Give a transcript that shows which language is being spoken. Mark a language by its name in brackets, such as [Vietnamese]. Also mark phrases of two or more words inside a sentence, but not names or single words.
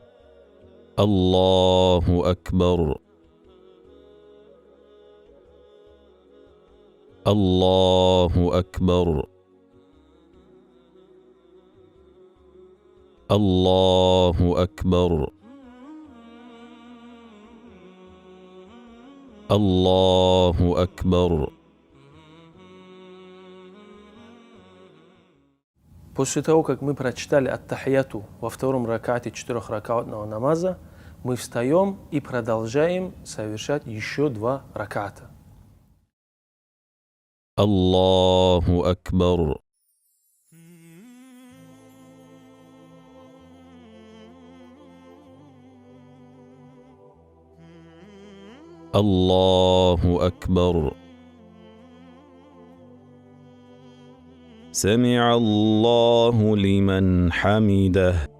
[Arabic] الله أكبر. الله أكبر. الله أكبر. الله أكبر. [Russian] После того, как мы прочитали ат-тахияту во 2-м ракаате 4-ракаатного намаза, мы встаем и продолжаем совершать еще 2 ракаата. [Arabic] الله أكبر. الله أكبر. سمع الله لمن حمده.